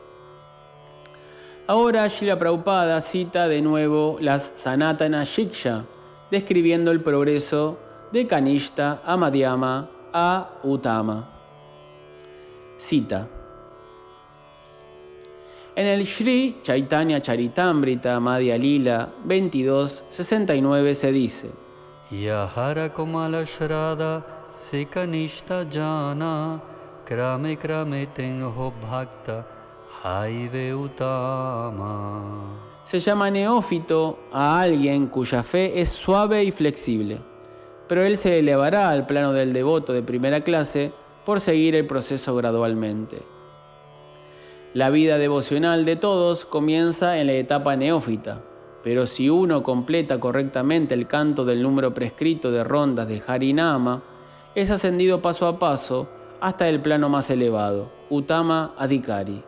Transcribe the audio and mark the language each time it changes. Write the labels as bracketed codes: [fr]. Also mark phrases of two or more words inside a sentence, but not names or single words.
[es] Ahora Srila Prabhupada cita de nuevo las Sanatana Shiksha, describiendo el progreso de Kanishta a Madhyama a Uttama. Cita: en el Sri Chaitanya Charitamrita Madhya Lila 22:69 se dice: [bn] যাহার কোমল শ্রদ্ধা সেকনিষ্ঠ জন ক্রমে ক্রমে তেঁহো ভক্ত হইবে উত্তম. [es] Se llama neófito a alguien cuya fe es suave y flexible, pero él se elevará al plano del devoto de primera clase por seguir el proceso gradualmente. La vida devocional de todos comienza en la etapa neófita, pero si uno completa correctamente el canto del número prescrito de rondas de Harinama, es ascendido paso a paso hasta el plano más elevado, Uttama Adhikari.